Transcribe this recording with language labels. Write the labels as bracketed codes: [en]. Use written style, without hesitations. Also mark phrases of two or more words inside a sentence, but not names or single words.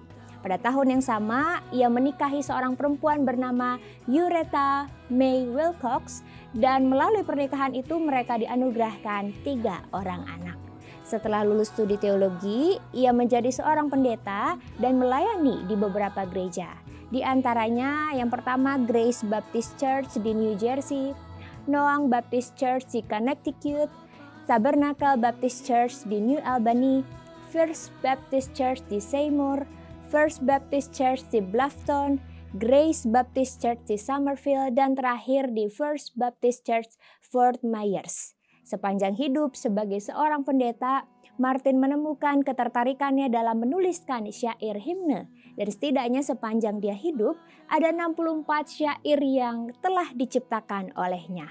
[id] Pada tahun yang sama ia menikahi seorang perempuan bernama Ureta May Wilcox dan melalui pernikahan itu mereka dianugerahkan 3 orang anak. Setelah lulus studi teologi, ia menjadi seorang pendeta dan melayani di beberapa gereja. Di antaranya yang pertama Grace Baptist Church di New Jersey, Noang Baptist Church di Connecticut, Tabernacle Baptist Church di New Albany, First Baptist Church di Seymour, First Baptist Church di Bluffton, Grace Baptist Church di Summerville, dan terakhir di First Baptist Church Fort Myers. Sepanjang hidup sebagai seorang pendeta, Martin menemukan ketertarikannya dalam menuliskan syair himne. Dan setidaknya sepanjang dia hidup, ada 64 syair yang telah diciptakan olehnya.